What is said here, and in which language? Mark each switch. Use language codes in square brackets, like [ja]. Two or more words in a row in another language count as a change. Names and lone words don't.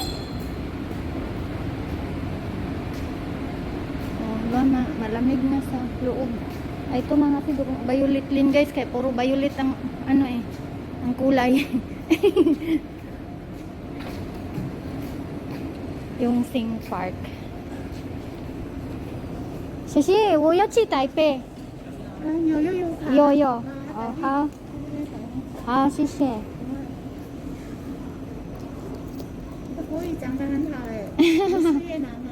[tl] O, diba? Malamig na sa loob. Ay, ito mga siguro Violet Lane guys, kaya puro violet ang ano eh, ang kulay. Yung Sing Park. [zh] 谢谢，我要去台北。有。哦，好，好，谢谢。国语讲得很好哎，不是越南哦。